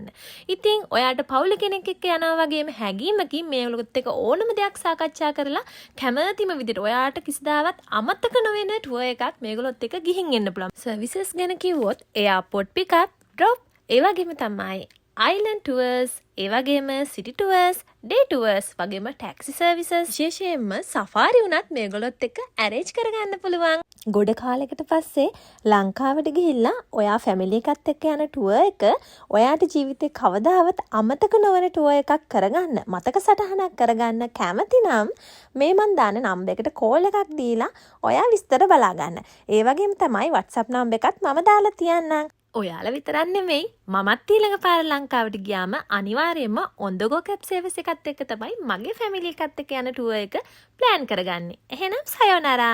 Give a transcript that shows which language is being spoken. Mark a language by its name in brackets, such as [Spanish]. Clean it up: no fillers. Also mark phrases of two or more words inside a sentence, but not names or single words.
[Sinhala] ඉතින් ඔයාට පවුල කෙනෙක් එක්ක යනවා වගේම හැඟීමකින් මේගොල්ලොත් එක්ක ඕනම දෙයක් සාකච්ඡා කරලා කැමතිම විදිහට ඔයාට කිසිදාවත් අමතක නොවන ටුවර් එකක් මේගොල්ලොත් එක්ක ගිහින් එන්න පුළුවන්. සර්විසස් ගැන කිව්වොත් [English] airport pickup, drop, [Sinhala] ඒ වගේම තමයි [English] island tours, [Sinhala] ඒ වගේම [English] city tours, day tours [Sinhala] වගේම [English] taxi services [Sinhala] විශේෂයෙන්ම සෆාරි උනත් මේගොල්ලොත් එක්ක arrange කරගන්න පුළුවන්. ගොඩ කාලයකට පස්සේ ලංකාවට ගිහිල්ලා ඔයා ෆැමිලි එකත් එක්ක යන ටුවර් එක ඔයාට ජීවිතේ කවදාවත් අමතක නොවන ටුවර් එකක් කරගන්න, මතක සටහනක් කරගන්න කැමති නම් මේ මන් දාන නම්බර් එකට කෝල් එකක් දීලා ඔයා විස්තර බලා ගන්න. ඒ වගේම තමයි WhatsApp නම්බර් එකත් මම දාලා තියන්නම්. ඔයාලා විතරක් නෙමෙයි මමත් ඊළඟ පාර ලංකාවට ගියාම අනිවාර්යයෙන්ම [English] on the go cab service [Sinhala] එකත් එක්ක තමයි මගේ ෆැමිලි එකත් එක්ක යන ටුවර් එක ප්ලෑන් කරගන්නේ. එහෙනම් සයෝනාරා.